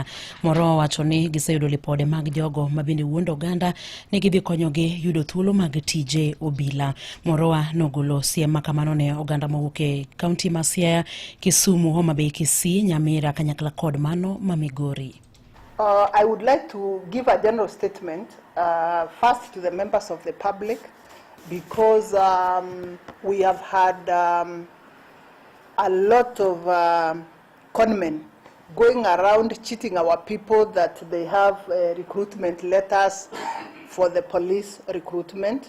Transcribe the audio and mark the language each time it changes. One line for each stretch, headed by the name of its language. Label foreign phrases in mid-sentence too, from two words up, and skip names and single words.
Luo (Kenya and Tanzania): Moroa wacho ni giseyudo lipode mag jogo mabende wuondo oganda ni gidhi konyogi yudo thuolo mag tije obila. Moroa nogolo siem makamano ne oganda mawuok e kaunti ma Siaya, Kisumu, Homa Bay, Kisii, Nyamira, kanyakla kod mano ma Migori.
English: I would like to give a general statement first to the members of the public, because we have had a lot of conmen going around cheating our people that they have recruitment letters for the police recruitment.